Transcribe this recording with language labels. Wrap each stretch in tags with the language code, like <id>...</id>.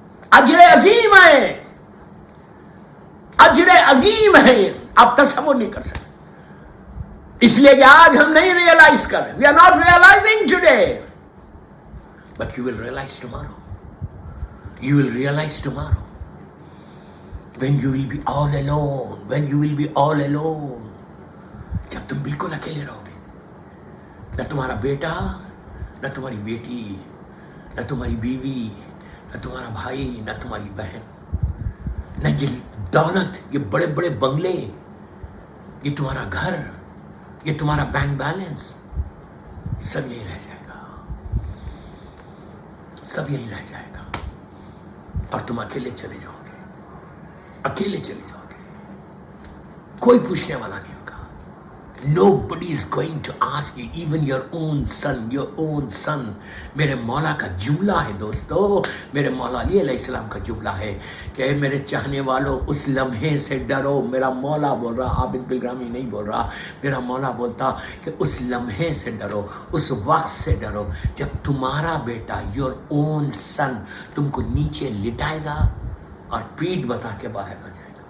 <ur>اجر عظیم ہے، اجر عظیم ہے، آپ تصور نہیں کر سکتے. اس لیے کہ آج ہم نہیں ریئلائز کر رہے.</ur> <en>We are not realizing today. But you will realize tomorrow. You will realize tomorrow. When you will be all alone. When you will be all alone.</en> <ur>جب تم بالکل اکیلے رہو گے. نہ تمہارا بیٹا، نہ تمہاری بیٹی، نہ تمہاری بیوی، نہ تمہارا بھائی، نہ تمہاری بہن، نہ یہ دولت، یہ بڑے بڑے بنگلے، یہ تمہارا گھر، یہ تمہارا بینک بیلنس، سب یہی رہ جائے گا. سب یہی رہ جائے گا. اور تم اکیلے چلے جاؤ گے. اکیلے چلے جاؤ گے. کوئی پوچھنے والا نہیں ہوگا</ur> <en>Nobody is going to ask you, even your own son.</en> <ur>میرے مولا کا جملہ ہے دوستو، میرے مولا علی علیہ السلام کا جملہ ہے کہ میرے چاہنے والوں اس لمحے سے ڈرو. میرا مولا بول رہا، عابد بالگرامی نہیں بول رہا، میرا مولا بولتا کہ اس لمحے سے ڈرو، اس وقت سے ڈرو جب تمہارا بیٹا</ur> <en>your own son</en> <ur>تم کو نیچے لٹائے گا اور پیٹھ بتا کے باہر آ جائے گا.</ur>